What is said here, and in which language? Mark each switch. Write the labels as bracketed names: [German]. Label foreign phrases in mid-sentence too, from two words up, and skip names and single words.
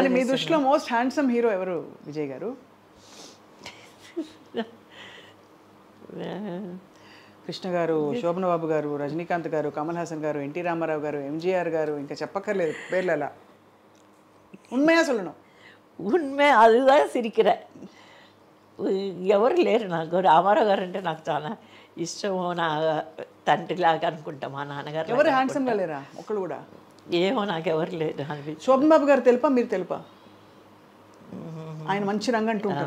[Telugu] మీ దృష్టిలో [English] most handsome hero [Telugu] ఎవరు విజయ్ గారు? కృష్ణ గారు, శోభన బాబు గారు, రజనీకాంత్ గారు, కమల్ హాసన్ గారు, ఎన్టీ రామారావు గారు, ఎంజీఆర్ గారు, ఇంకా చెప్పక్కర్లేదు పేర్లు. [Tamil] ఎలా ఉண்மையா சொல்லணும், ఉన్మే அதுதான் சிரிக்கிறேன். [Telugu] ఎవరు లేరు నాకు. రామారావు గారు అంటే నాకు చాలా ఇష్టము, నా తండ్రిలాగా అనుకుంటా. మా నాన్నగారు ఎవరు హ్యాండ్సమ్గా లేరా ఒక్కళ్ళు కూడా? ఏమో నాకు ఎవరు లేరు అనిపించి. శోభన్ బాబు గారు తెలుపా, మీరు తెలుపా? ఆయన మంచి రంగు అంటూ ఉంటారు.